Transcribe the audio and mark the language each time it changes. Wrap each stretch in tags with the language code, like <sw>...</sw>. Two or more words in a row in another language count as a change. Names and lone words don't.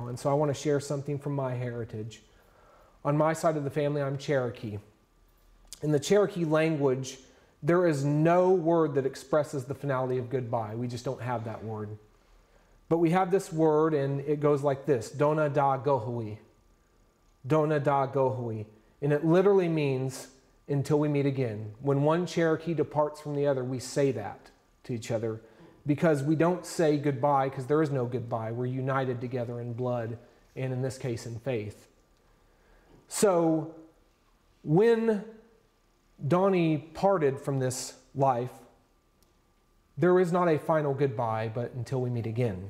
<en>And so I want to share something from my heritage. On my side of the family, I'm Cherokee. In the Cherokee language, there is no word that expresses the finality of goodbye. We just don't have that word. But we have this word, and it goes like this,</en> <chr>Dona da gohui. Dona da gohui.</chr> <en>And it literally means until we meet again. When one Cherokee departs from the other, we say that to each other because we don't say goodbye because there is no goodbye. We're united together in blood and in this case in faith. So when Donnie parted from this life, there is not a final goodbye, but until we meet again.</en>